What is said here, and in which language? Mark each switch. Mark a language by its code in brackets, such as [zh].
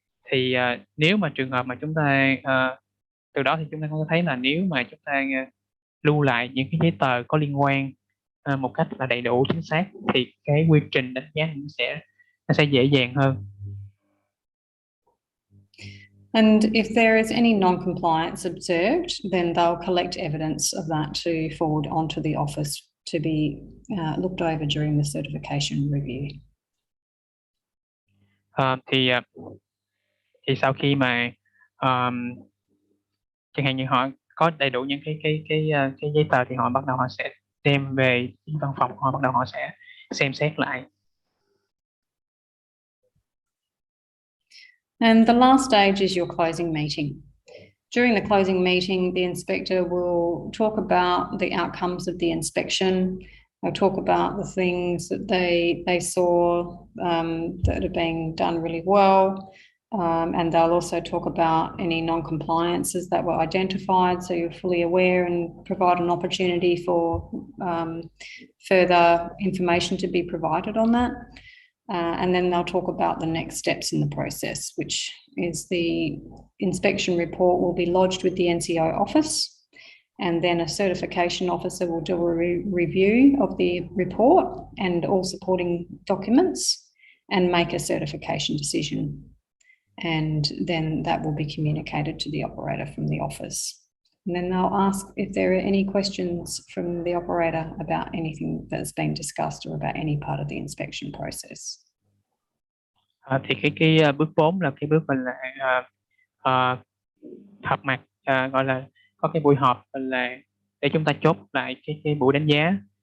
[vi] Thì nếu mà trường hợp mà chúng ta từ đó thì chúng ta có thấy là nếu mà chúng ta lưu lại những cái giấy tờ có liên quan một cách là đầy đủ chính xác, thì cái quy trình đánh giá nó sẽ dễ dàng hơn. [en] And if there is any non-compliance observed, then they'll collect evidence of that to forward onto the office to be looked over during the certification review. [vi] Thì sau khi mà chẳng hạn như họ có đầy đủ những cái giấy tờ, thì họ sẽ đem về văn phòng, họ sẽ xem xét lại. [en] And the last stage is your closing meeting. During the closing meeting, the inspector will talk about the outcomes of the inspection. They'll talk about the things that they saw that are being done really well. And they'll also talk about any non-compliances that were identified, so you're fully aware, and provide an opportunity for further information to be provided on that. And then they'll talk about the next steps in the process, which is the inspection report will be lodged with the NCO office, and then a certification officer will do a review of the report and all supporting documents and make a certification decision. And then that will be communicated to the operator from the office. And then they'll ask if there are any questions from the operator about anything that's been discussed or about any part of the inspection process. [vi] Thì cái bước 4 là cái bước gọi là họp mặt, gọi là có cái buổi họp là để chúng ta chốt lại cái buổi đánh giá.